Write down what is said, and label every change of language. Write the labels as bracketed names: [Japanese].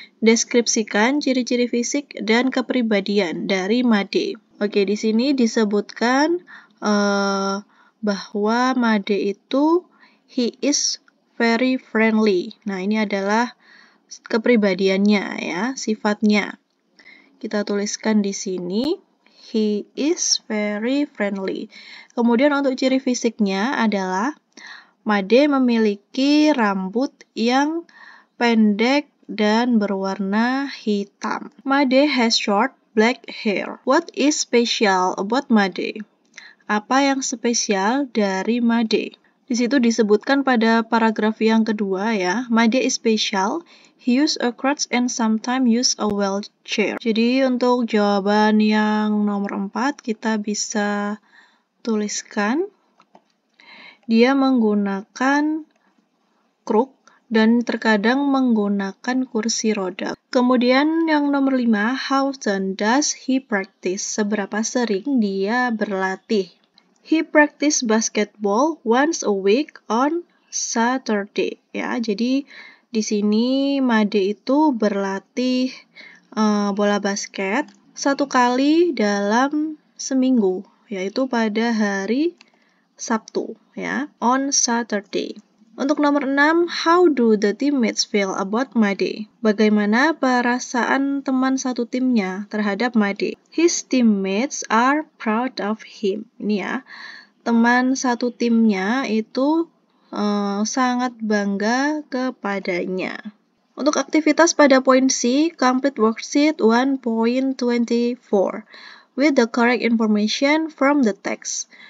[Indonesian] Deskripsikan ciri-ciri fisik dan kepribadian dari Made. Oke, di sini disebutkan bahwa Made itu [English] he is very friendly. [Indonesian] Nah, ini adalah kepribadiannya ya, sifatnya. Kita tuliskan di sini, [English] he is very friendly. [Indonesian] Kemudian untuk ciri fisiknya adalah Made memiliki rambut yang pendek dan berwarna hitam. [English] Made has short black hair. What is special about Made? [Indonesian] Apa yang spesial dari Made? Di situ disebutkan pada paragraf yang kedua ya, [English] Made is special. He use a crutch and sometimes use a wheelchair. [Indonesian] Jadi untuk jawaban yang nomor 4 kita bisa tuliskan dia menggunakan kruk dan terkadang menggunakan kursi roda. Kemudian yang nomor 5, [English] how often does he practice? [Indonesian] Seberapa sering dia berlatih? [English] He practice basketball once a week on Saturday. [Indonesian] Ya, jadi di sini Made itu berlatih bola basket 1 kali dalam seminggu, yaitu pada hari Sabtu, ya, [English] on Saturday. [Indonesian] Untuk nomor 6, [English] how do the teammates feel about Made? [Indonesian] Bagaimana perasaan teman satu timnya terhadap Made? [English] His teammates are proud of him. [Indonesian] Ini ya, teman satu timnya itu sangat bangga kepadanya. Untuk aktivitas pada poin C, [English] complete worksheet 1.24 with the correct information from the text.